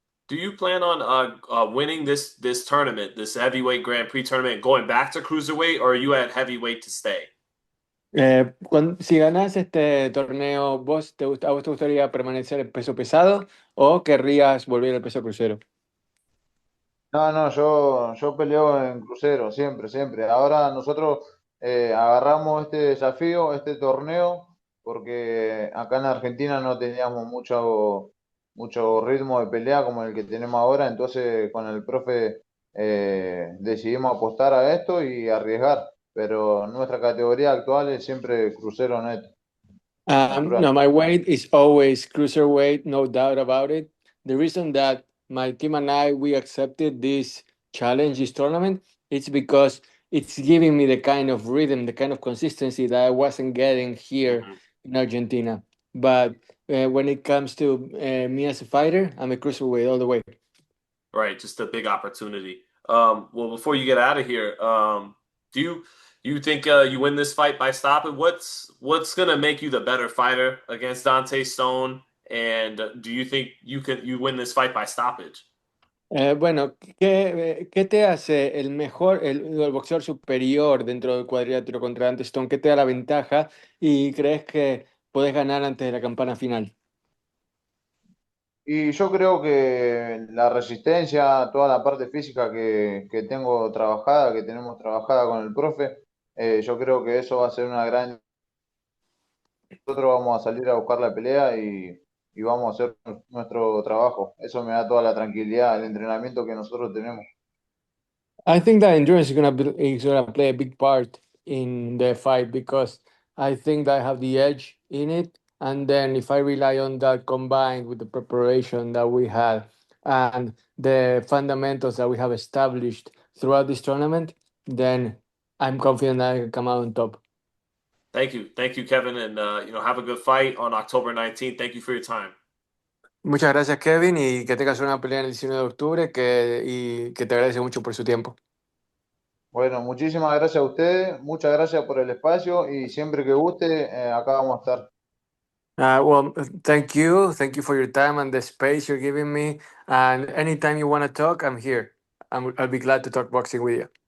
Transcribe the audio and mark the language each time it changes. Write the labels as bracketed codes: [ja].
[en] do you plan on winning this tournament, this heavyweight Grand Prix tournament, going back to cruiserweight, or are you at heavyweight to stay? [es] Si ganas este torneo, ¿a vos te gustaría permanecer en peso pesado o querrías volver al peso crucero? No, no, yo peleo en crucero, siempre, siempre. Ahora nosotros agarramos este desafío, este torneo, porque acá en Argentina no teníamos mucho ritmo de pelea como el que tenemos ahora, entonces con el profe decidimos apostar a esto y arriesgar, pero nuestra categoría actual es siempre crucero neto, natural. [en] No, my weight is always cruiserweight, no doubt about it. The reason that my team and I we accepted this challenge, this tournament, it's because it's giving me the kind of rhythm, the kind of consistency that I wasn't getting here Mhm. in Argentina. But when it comes to me as a fighter, I'm a cruiserweight all the way. Right, just a big opportunity. Well, before you get out of here, do you think you win this fight by stopping? What's gonna make you the better fighter against Dante Stone? And do you think you win this fight by stoppage? [es] Bueno, ¿qué te hace el mejor, el boxeador superior dentro del cuadrilátero contra Dante Stone? ¿Qué te da la ventaja y crees que puedes ganar antes de la campana final? Y yo creo que la resistencia, toda la parte física que tengo trabajada, que tenemos trabajada con el profe, yo creo que eso va a ser una gran... Nosotros vamos a salir a buscar la pelea y vamos a hacer nuestro trabajo. Eso me da toda la tranquilidad, el entrenamiento que nosotros tenemos. [en] I think that endurance is gonna play a big part in the fight because I think that I have the edge in it. And then if I rely on that combined with the preparation that we had and the fundamentals that we have established throughout this tournament, then I'm confident that I can come out on top. Thank you, Kevin, and have a good fight on October 19th. Thank you for your time. [es] Muchas gracias, Kevin, y que tengas una pelea en el 19 de octubre y que te agradece mucho por su tiempo. Bueno, muchísimas gracias a ustedes, muchas gracias por el espacio y siempre que guste, acá vamos a estar. [en] Well, thank you. Thank you for your time and the space you're giving me. And anytime you want to talk, I'm here. I'll be glad to talk boxing with you.